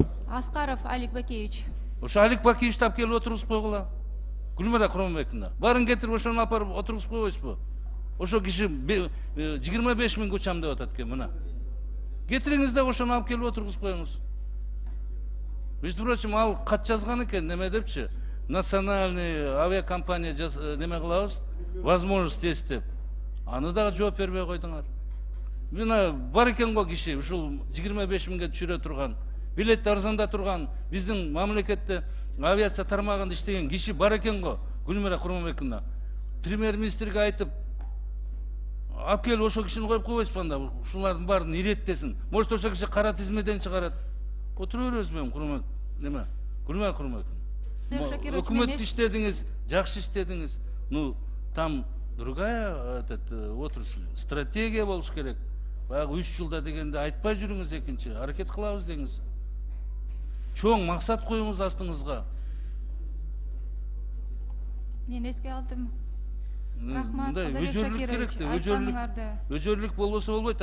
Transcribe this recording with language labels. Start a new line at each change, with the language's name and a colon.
Kyrgyz: Аскаров Алик Бакеевич. Ошо Алик Бакеевичти алып келип отургузуп койгула. Гүлмира Куромбековна, барын кетирип ошону алып барып отургузуп койбойсузбу? Ошо киши 25 миң көчам деп атат экен, мына. Кетириңиз да ошону алып келип отургузуп коюңуз. Между прочим, ал кат жазган экен, неме депчи? Национальный авиакомпания неме кылабыз, возможность есть деп. Аны дагы жооп бербей койдуңар. Мына бар экен го киши, ушул 25 миңге түшүрө турган, билетти арзанда турган, биздин мамлекетте авиация тармагында иштеген киши бар экен го. Гүлмира Куромбековна, премьер-министрге айтып, алып келип ошол кишини коюп койбойсузбу анда? Ушулардын баарын иреттесин. Может, ошол киши кара тизмеден чыгарат. Отура беребизби, Куромбек? Неме? Гүлмира Куромбековна. Өкмөттү иштедиңиз, жакшы иштедиңиз.
Russian: Ну, там другая отрасль, стратегия болуш керек.
Kyrgyz: Баягы 3 жылда дегенде айтпай жүрүңүз экинчи, аракет кылабыз деңиз. Чоң максат коюңуз астыңызга. Мен эске алдым. Рахмат, Өжөрлүк керек да, өжөрлүк болбосо болбойт.